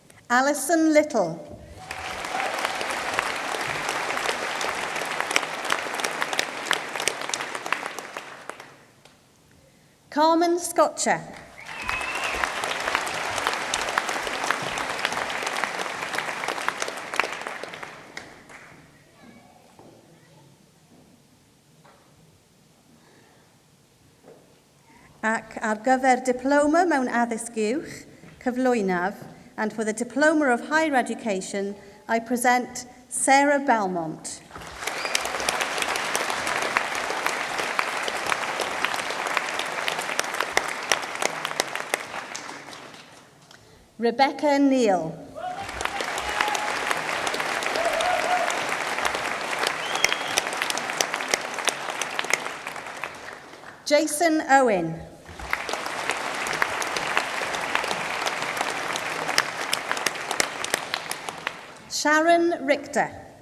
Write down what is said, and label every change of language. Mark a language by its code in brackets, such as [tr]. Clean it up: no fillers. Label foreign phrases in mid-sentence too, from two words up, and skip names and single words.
[cy] Alison Little. Carmen Scotcher. Ac ar gyfer diploma mewn addysg uwch, cyflwynaf, [en] and for the Diploma of Higher Education, I present Sarah Belmont. Rebecca Neal. Jason Owen. Sharon Richter.